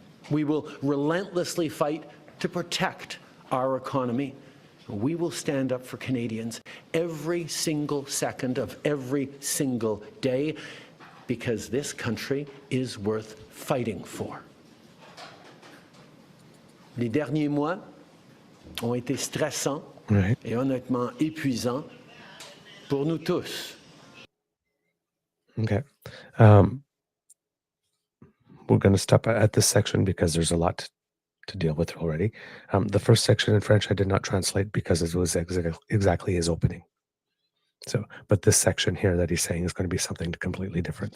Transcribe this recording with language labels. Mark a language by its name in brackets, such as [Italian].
[English] We will relentlessly fight to protect our economy. We will stand up for Canadians every single second of every single day, because this country is worth fighting for. [French] Les derniers mois ont été stressants et honnêtement épuisants pour nous tous. [English] Okay. We're going to stop at this section because there's a lot to deal with already. The first section in French I did not translate because it was exactly his opening. So, but this section here that he's saying is going to be something completely different.